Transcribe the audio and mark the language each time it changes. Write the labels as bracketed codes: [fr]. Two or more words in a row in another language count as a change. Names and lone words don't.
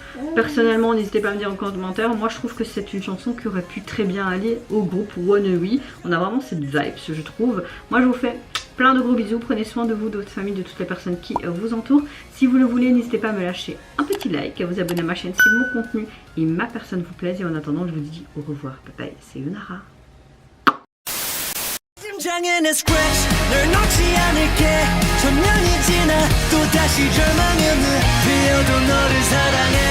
[fr] Personnellement, n'hésitez pas à me dire en commentaire. Moi je trouve que c'est une chanson qui aurait pu très bien aller au groupe One. On a vraiment cette vibe, je trouve. Moi je vous fais plein de gros bisous. Prenez soin de vous, de votre famille, de toutes les personnes qui vous entourent. Si vous le voulez, n'hésitez pas à me lâcher un petit like, à vous abonner à ma chaîne si mon contenu et ma personne vous plaisent. Et en attendant, je vous dis au revoir. [en] Bye bye, [fr] c'est Yunara. [ko] 심장에는 scratch 널 놓지 않을게 천년이 지나 또 다시 절망했네 뛰어도 너를 사랑